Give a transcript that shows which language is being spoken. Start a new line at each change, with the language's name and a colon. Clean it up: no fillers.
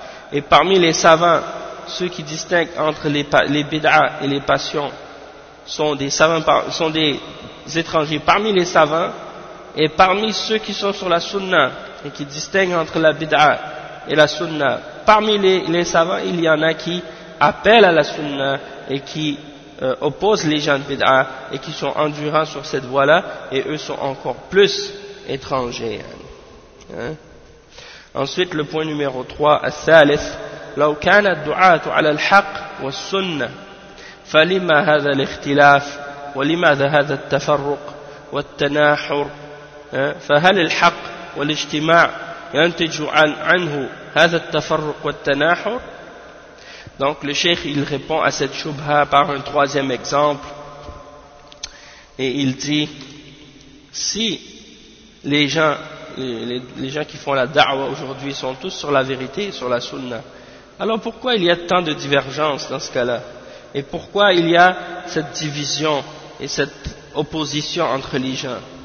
French: Et parmi les savants, ceux qui distinguent entre les bid'ah et les passions sont des savants, sont des étrangers parmi les savants, et parmi ceux qui sont sur la sunna et qui distinguent entre la bid'a et la sunna, parmi les savants il y en a qui appellent à la sunna et qui opposent les gens de bid'a et qui sont endurants sur cette voie là et eux sont encore plus étrangers, hein? Ensuite, le point numéro 3,
Arabic: الثالث, لو كان الدعاة على الحق والسنة فلما هذا الاختلاف ولماذا هذا التفرق والتناحر فهل الحق والاجتماع ينتج عنه هذا التفرق والتناحر.
French: Donc le cheikh il répond à cette choubha par un troisième exemple, et il dit si les gens qui font la da'wa aujourd'hui sont tous sur la vérité, sur la sunna, alors pourquoi il y a tant de divergences dans ce cas-là, et pourquoi il y a cette division et cette opposition entre les gens.